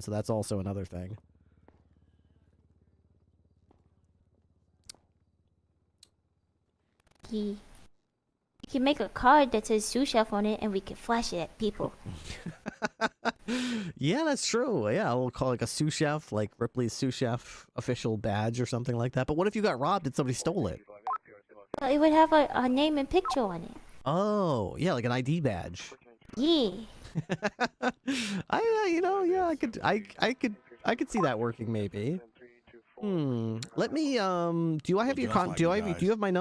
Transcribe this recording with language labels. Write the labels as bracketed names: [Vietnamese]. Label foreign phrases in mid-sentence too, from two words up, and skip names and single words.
[English] So that's also another thing. You can make a card that says sous chef on it, and we can flash it at people. Yeah, that's true. Yeah, we'll call it like a sous chef, like Ripley's sous chef official badge or something like that. But what if you got robbed and somebody stole it? Well, it would have a name and picture on it. Oh, yeah, like an ID badge. Yeah. I could see that working maybe. Let me do I have your do you have my number?